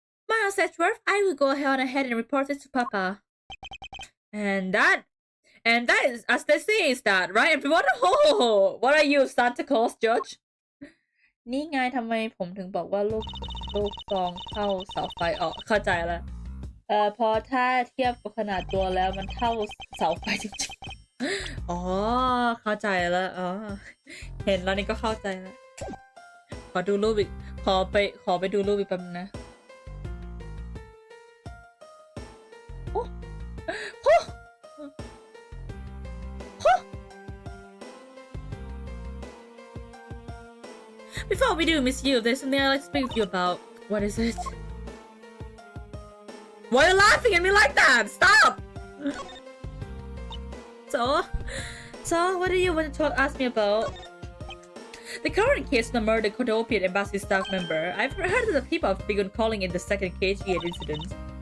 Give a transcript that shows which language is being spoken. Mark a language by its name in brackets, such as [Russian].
[English] Miles Edgeworth, I will go ahead and report it to Papa. And that is, as they say, is that, right? Everyone, oh, what are you, Santa Claus, Judge? [Thai] นี่ไงทำไมผมถึงบอกว่าลูกซองเข้าเสาไฟออกเข้าใจแล้วพอถ้าเทียบกับขนาดตัวแล้วมันเท่าเสาไฟจริงๆอ๋อเข้าใจแล้วอ๋อเห็นแล้วนี่ก็เข้าใจแล้ว ขอดูรูปอีกขอไปดูรูปอีกแป๊บนึงนะ [English] Before we do, Miss Yu, there's something I'd like to speak with you about. What is it? Why are you laughing at me like that? Stop! So, what do you want to ask me about? The current case of the murdered Kodopian embassy staff member. I've heard that the people have begun calling it the second KG8 incident.